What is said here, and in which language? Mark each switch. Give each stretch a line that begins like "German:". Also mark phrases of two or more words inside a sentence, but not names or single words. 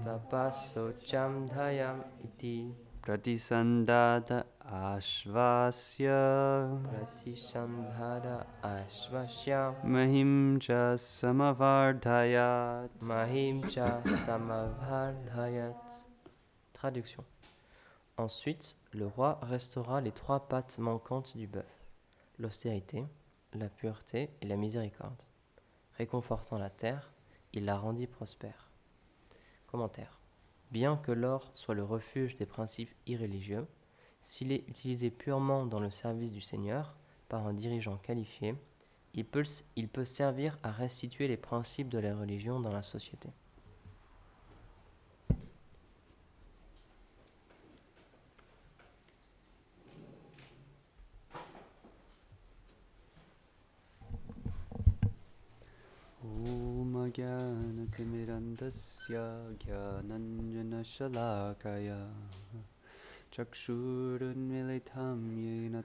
Sanskrit: Tapasocham dhayam iti. Pratisandata ashvasya. Pratisandhada ashvasya. Mahim cha samavardhayat. Mahim cha samavardhayat.
French: Traduction. Ensuite, le roi restaura les 3 pattes manquantes du bœuf, l'austérité, la pureté et la miséricorde. Réconfortant la terre, il la rendit prospère. Commentaire. Bien que l'or soit le refuge des principes irréligieux, s'il est utilisé purement dans le service du Seigneur par un dirigeant qualifié, il peut servir à restituer les principes de la religion dans la société.
Sanskrit: Om Jnanatimirandasya Jnananjana Shalakaya Chakshurunmilitam Yena